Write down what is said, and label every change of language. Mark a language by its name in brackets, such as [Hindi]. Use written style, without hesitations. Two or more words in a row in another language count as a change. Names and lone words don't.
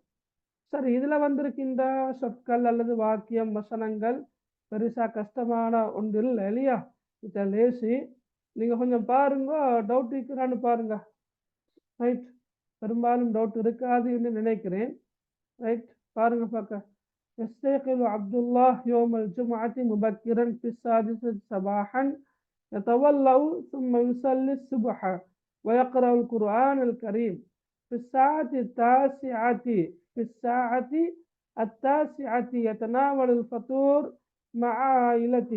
[Tamil] சரி, இதுல வந்திருக்கின்ற சொற்கள் அல்லது வாக்கியம், வசனங்கள் பெருசா கஷ்டமான ஒன்று இல்லை இல்லையா? இதை லேசி நீங்க கொஞ்சம் பாருங்க, டவுட் இருக்கிறான்னு பாருங்க. ரைட், பெரும்பாலும் டவுட் இருக்காது என்று நினைக்கிறேன். ரைட், பாருங்க பார்க்க. [Arabic] يستيقظ عبد الله يوم الجمعة مبكرا في 6 صباحا يتولى ثم يصلي الصبح ويقرأ القرآن الكريم. في الساعة التاسعة يتناول الفطور مع عائلته.